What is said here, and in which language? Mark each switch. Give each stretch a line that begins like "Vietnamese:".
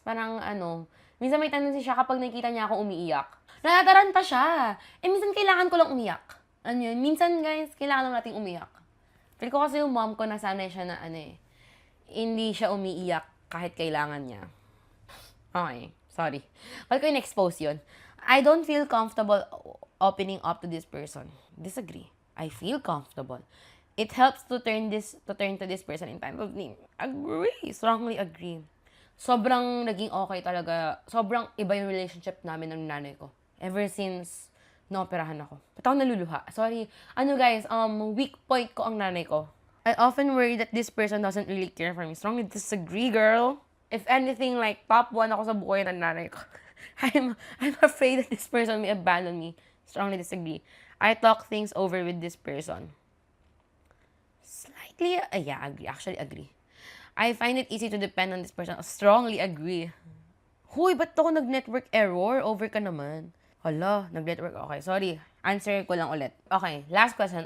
Filipino: Parang minsan may tendency siya kapag nakikita niya ako umiiyak. Natataranta siya. Minsan kailangan ko lang umiyak. Minsan, guys, kailangan lang nating umiyak. Feel ko kasi yung mom ko nasanay siya na hindi siya umiiyak kahit kailangan niya. Okay, sorry. Wala ko yung expose yun.
English: I don't feel comfortable opening up to this person. Disagree. I feel comfortable. It helps to turn to this person in time of need. Agree. Strongly agree.
Filipino: Sobrang naging okay talaga. Sobrang iba yung relationship namin ng nanay ko. Ever since naoperahan ako. Ba't ako naluluha? Sorry. Guys, weak point ko ang nanay ko.
English: I often worry that this person doesn't really care for me. Strongly disagree, girl. If anything, like,
Filipino: top 1 ako sa buhay ng nanay ko.
English: I'm afraid that this person may abandon me. Strongly disagree. I talk things over with this person. Slightly, yeah, agree. Actually, agree. I find it easy to depend on this person. Strongly agree.
Filipino: Huy, ba't ako nag-network error? Over ka naman. Hala, nag-network. Okay, sorry. Answer ko lang ulit.
English: Okay, last question.